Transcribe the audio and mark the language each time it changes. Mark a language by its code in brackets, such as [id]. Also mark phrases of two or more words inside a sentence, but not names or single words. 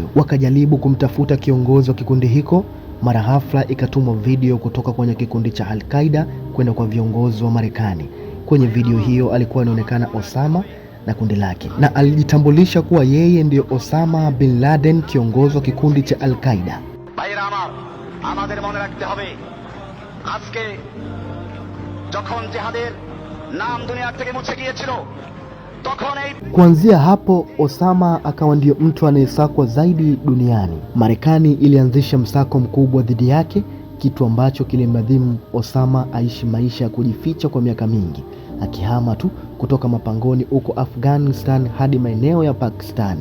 [sw] Wakajaribu kumtafuta kiongozi wa kikundi hiko. Mara ghafla ikatumwa video kutoka kwenye kikundi cha Al-Qaeda kwenda kwa viongozi wa Marekani. Kwenye video hiyo alikuwa anaonekana Osama na kundi lake, na alijitambulisha kuwa yeye ndiyo Osama bin Laden, kiongozi wa kikundi cha Al-Qaeda. [bn] ভাইরা আমার, আমাদের মনে রাখতে হবে আজকে যখন জিহাদের নাম দুনিয়া থেকে মুছে গিয়েছিল, তখন এই [sw] kuanzia hapo Osama akawa ndiyo mtu anayesakwa zaidi duniani. Marekani ilianzisha msako mkubwa dhidi yake, kitu ambacho kilimlazimu Osama aishi maisha ya kujificha kwa miaka mingi, akihama tu kutoka mapangoni huko Afghanistan hadi maeneo ya Pakistani.